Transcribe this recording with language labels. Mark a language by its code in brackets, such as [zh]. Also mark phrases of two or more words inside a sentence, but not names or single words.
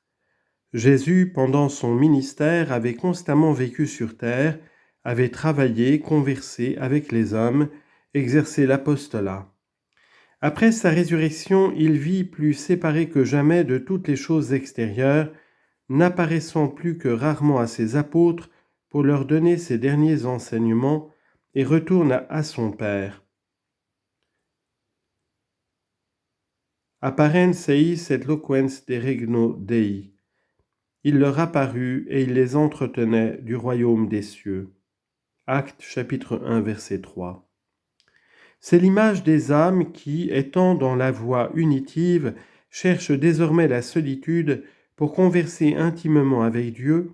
[fr] Jésus, pendant son ministère, avait constamment vécu sur terre, avait travaillé, conversé avec les hommes, exercé l'apostolat. Après sa résurrection, il vit plus séparé que jamais de toutes les choses extérieures, n'apparaissant plus que rarement à ses apôtres pour leur donner ses derniers enseignements, et retourne à son Père. [la] Apparens eis et loquens de regno Dei. [fr] Il leur apparut et il les entretenait du royaume des cieux. Actes chapitre 1 verset 3. C'est l'image des âmes qui, étant dans la voie unitive, cherchent désormais la solitude pour converser intimement avec Dieu.